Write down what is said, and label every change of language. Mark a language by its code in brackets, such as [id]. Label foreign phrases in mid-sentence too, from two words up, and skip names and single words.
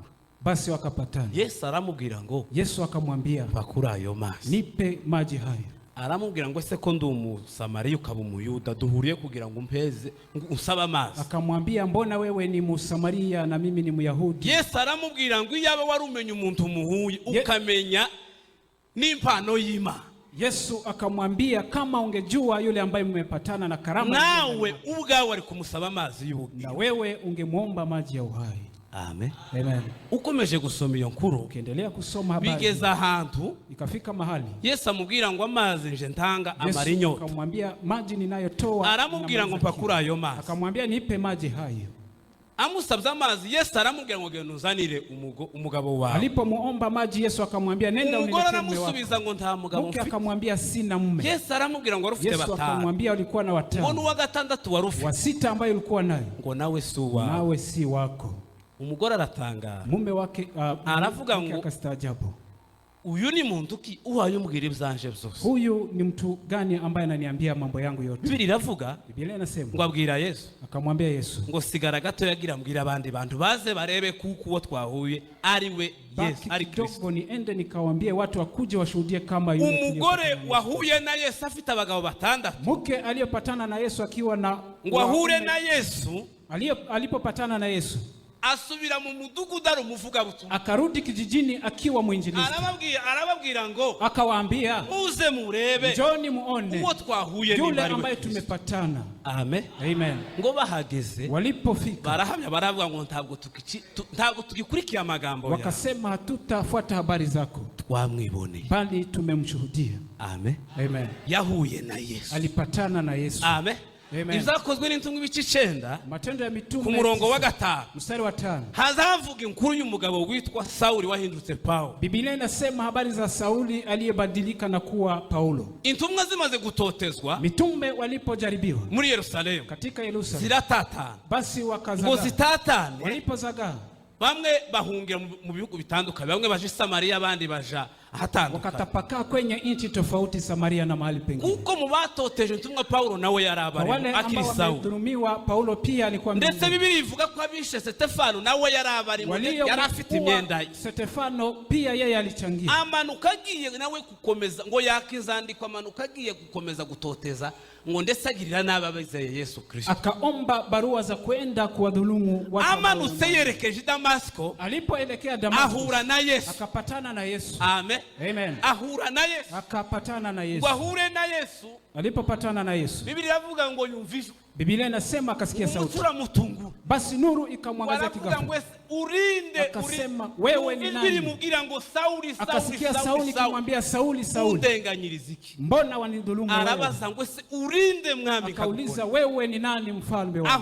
[sw] basi wakapatana. [rw] Yesu aramubwira ngo, [sw] Yesu akamwambia, [rw] bakura ayo mazi, [sw] nipe maji hayo. [rw] Aramubwira ngo, ese ko ndi Umusamariya ukaba Umuyuda, duhuriye kugira ngo umpeze usaba amazi? [sw] Akamwambia, mbona wewe ni Msamaria na mimi ni Myahudi? [rw] Yesu aramubwira ngo, iyaba wari umenye umuntu muhuye ukamenya n'impano y'Imana. [sw] Yesu akamwambia, kama ungejua yule ambaye mmepatana na karama, [rw] nawe ubwawe ari kumusaba amazi y'ubugingo, [sw] na wewe ungemwomba maji ya uhai. Amen. Amen. [rw] Ukomeje gusoma iyo nkuru, [sw] ukiendelea kusoma habari, [rw] bigeza ahantu [sw] ikafika mahali [rw] Yesu amubwira ngo amazi nje ntanga amara inyota. [sw] Akamwambia, maji ninayotoa. [rw] Aramubwira ngo mpa kuri ayo mazi. [sw] Akamwambia, nipe maji hayo. [rw] Amusabye amazi, Yesu aramubwira ngo genda uzanire umugabo wawe. [sw] Alipomuomba maji, Yesu akamwambia, nenda uniletee mume wako. [rw] Aramusubiza ngo nta mugabo mfite. [sw] Akamwambia, sina mume. [rw] Yesu aramubwira ngo warufite batanu. [sw] Yesu akamwambia, ulikuwa na watano. [rw] Mbona uwa gatandatu warufite? [sw] Wa sita ambaye ulikuwa naye [rw] ngo nawe si wawe. [sw] Nawe si wako. [rw] Umugore aratangara. [sw] Mume wake [rw] aravuga ngo [sw] akastaajabu, [rw] uyu ni muntu ki uhaye umbwira ibyanje byose? [sw] Huyu ni mtu gani ambaye ananiambia mambo yangu yote? [rw] Biblia iravuga, [sw] Biblia inasema [rw] ngo abwira Yesu, [sw] akamwambia Yesu [rw] ngo sigara gato yagira mbwira abandi bantu baze barebe kuko uwo twahuye ari we Yesu, ari Kristo. [sw] Niende nikawaambie watu wakuje washuhudie kama yule. [rw] Umugore wahuye na Yesu afite abagabo batandatu. [sw] Mke aliyopatana na Yesu akiwa na, [rw] ngo ahure na Yesu, [sw] alipopatana na Yesu [rw] asubira mu mudugudu ari umuvuga butumwa, [sw] akarudi kijijini akiwa mwinjilisti. [rw] Arababwira ngo [sw] akawaambia, [rw] muze murebe, [sw] njoni muone [rw] uwo twahuye [sw] yule ambaye tumepatana. Amen. Amen. [rw] Ngo bahageze, [sw] walipofika [rw] barahamya baravuga ngo ntabwo tugikurikiye amagambo yawe, [sw] wakasema hatutafuata habari zako, [rw] twamwiboneye [sw] bali tumemshuhudia. Amen. Amen. [rw] Yahuye na Yesu, [sw] alipatana na Yesu. Amen. [rw] Izakozwe n'intumwa ibice 9 [sw] Matendo ya Mitume [rw] ku murongo wa 5 [sw] mstari wa 5 [rw] hazavuga inkuru y'umugabo witwa Sauli wahindutse Paulo. [sw] Biblia inasema habari za Sauli aliyebadilika na kuwa Paulo. [rw] Intumwa zimaze gutotezwa, [sw] mitume walipojaribiwa [rw] muri Yerusalemu, [sw] katika Yerusalemu, [rw] ziratatana, [sw] basi wakazaga. [rw] ngo zitatane, [sw] walipozaga [rw] bamwe bahungira mu bihugu bitandukanye, bamwe baje Samaria, abandi baja ahatandukanye, [sw] wakatapakaa kwenye nchi tofauti, Samaria na mahali pengine. [rw] Kuko mu batoteje intumwa Paulo nawe yarabari akiri Sauli. [sw] Paulo pia alikuwa mtume. [rw] Ndetse Biblia ivuga ko abishe Stefano nawe yarabari, yarafite imyenda. [sw] Stefano pia yeye alichangia. [rw] Amanuka agiye nawe gukomeza, ngo yakizandikwa, amanuka agiye gukomeza gutoteza, ngo ndetse agirira n'ababizeye Yesu Kristo. [sw] Akaomba barua za kwenda kuwadhulumu watu. [rw] Amanutse yerekeje Damasko, [sw] alipoelekea Damasko [rw] ahura na Yesu, [sw] akapatana na Yesu. Amen. Amen. [rw] Ahura na Yesu, [sw] akapatana na Yesu. [rw] Wahure na Yesu, [sw] alipopatana na Yesu, [rw] Biblia iravuga ngo yumvishwe. [sw] Biblia inasema akasikia sauti, basi nuru ikamwangaza kighafla. [rw] Urinde, [sw] akasema wewe ni nani? Akasikia Sauli kumwambia Sauli, Sauli, mbona wanidhulumu wewe? [rw] Arabaza ngo se urinde mwami. [sw] Akauliza, wewe ni nani mfalme wangu?